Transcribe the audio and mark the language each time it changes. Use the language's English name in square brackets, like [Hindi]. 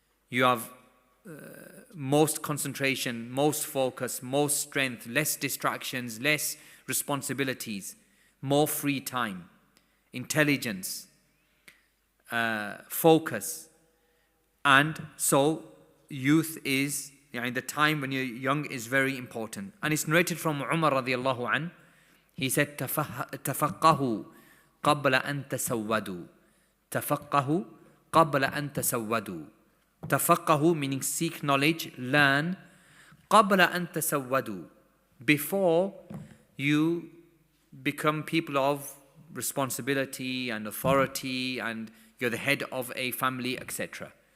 [English] You have most concentration, most focus, most strength, less distractions, less responsibilities, more free time. intelligence, focus. And so youth is, the time when you're young is very important. And it's narrated from Umar radiallahu anh. He said, [Arabic] تفقهوا قبل أن تسودوا. تفقهوا قبل أن تسودوا. [English] تفقهوا meaning seek knowledge, learn. [Arabic] قبل أن تسودوا, [English] before you become people of responsibility and authority and you're the head of a family, etc.